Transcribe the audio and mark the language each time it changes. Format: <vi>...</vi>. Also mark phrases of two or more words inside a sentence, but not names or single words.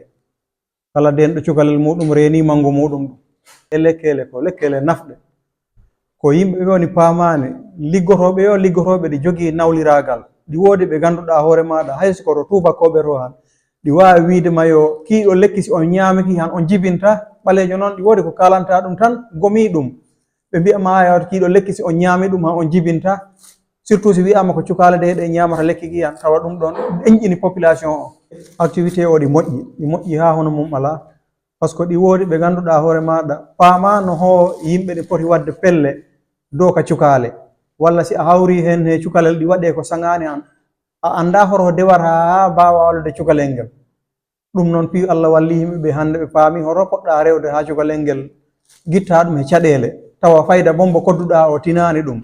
<ff>Kala denɗo cukalel muɗum reeni mangu muɗum ɗum e lekkele nafɗe ko yimɓe ɓe woni paamani liggotoɓe ɗi jogii nawliragal ɗi woodi ɓe ganduɗa hoore maɗa hayso koto tubakoɓe to han ɗi wawi wiidema yo kiiɗo lekki si on ñaamiki han on jibinta. ɓalejo noon ɗi woodi ko kalanta ɗum tan gomi ɗum, ɓe mbiyama yawta kiiɗo lekki si on ñaami ɗum han on jibinta. Surtout si wiyama ko cukale ɗe ñamata lekki ki han, tawa ɗum ɗon ɗeñƴini population o. Activité o ɗi moƴƴi ha hono mum ala,</ff> <fr>par ce que</fr> <ff>ɗi woodi ɓe ganduɗa hoore maɗa paamano ho yimɓe ɗe poti wadde pelle dow ka cukale, walla si a hawri hen he cukalel ɗi waɗe ko saŋani an, a anda horo dewata ha mbawa wallude cukalel ngel. ɗum noon pi Allah walli yimɓeɓe hande ɓe paami horo poɗɗa rewde ha cukalel ngel, guitta ɗum e caɗele, tawa fayda bombo kodduɗa o tinani ɗum.</ff>